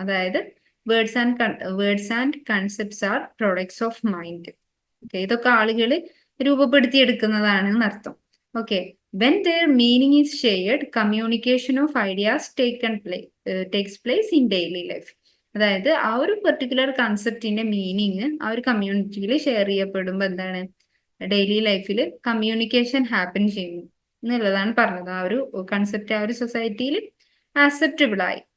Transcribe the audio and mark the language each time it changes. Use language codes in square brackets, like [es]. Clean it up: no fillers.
[ml] അതായത് [en] Words and concepts are products of mind. [ml] Okay, ഇതൊക്കെ ആളുകൾ രൂപപ്പെടുത്തിയെടുക്കുന്നതാണ് അർത്ഥം. [en] Okay, when their meaning is shared, communication of ideas takes place in daily life. [ml] അതായത് ആ ഒരു particular കൺസെപ്റ്റിന്റെ meaning ആ ഒരു കമ്മ്യൂണിറ്റിയിൽ ഷെയർ ചെയ്യപ്പെടുമ്പോൾ എന്താണ്? ഡെയിലി ലൈഫിൽ കമ്മ്യൂണിക്കേഷൻ ഹാപ്പൻ ചെയ്യുന്നു എന്നുള്ളതാണ് പറഞ്ഞത്. ആ ഒരു കൺസെപ്റ്റ് ആ ഒരു സൊസൈറ്റിയിൽ ആക്സെപ്റ്റബിൾ ആയി.